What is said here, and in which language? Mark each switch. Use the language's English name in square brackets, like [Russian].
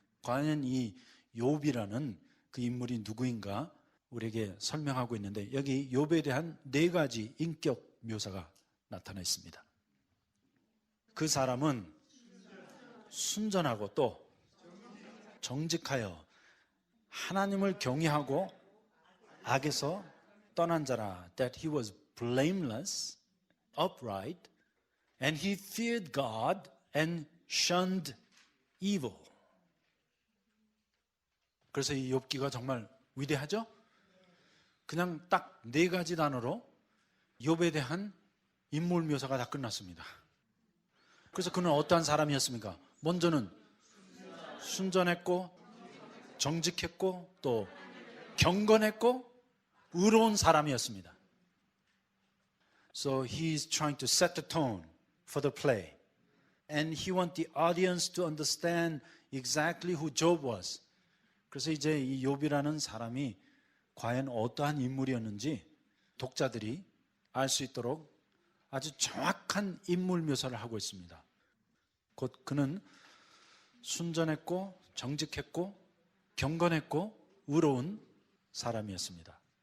[Korean] 과연 이 욥이라는 그 인물이 누구인가 우리에게 설명하고 있는데 여기 욥에 대한 4가지 인격 묘사가 나타나 있습니다. 그 사람은 순전하고 또 정직하여 하나님을 경외하고 악에서 떠난 자라. [English] That he was blameless, upright, and he feared God and shunned evil. [Korean] 그래서 이 욥기가 정말 위대하죠? 그냥 딱 4가지 단어로 욥에 대한 인물 묘사가 다 끝났습니다. 그래서 그는 어떠한 사람이었습니까? 먼저는 순전했고 정직했고 또 경건했고 의로운 사람이었습니다. [English] So he is trying to set the tone for the play. And he wants the audience to understand exactly who Job was. [Korean] 그래서 이제 이 욥이라는 사람이 과연 어떠한 인물이었는지 독자들이 알 수 있도록 아주 정확한 인물 묘사를 하고 있습니다. 곧 그는 순전했고 정직했고 경건했고 의로운 사람이었습니다.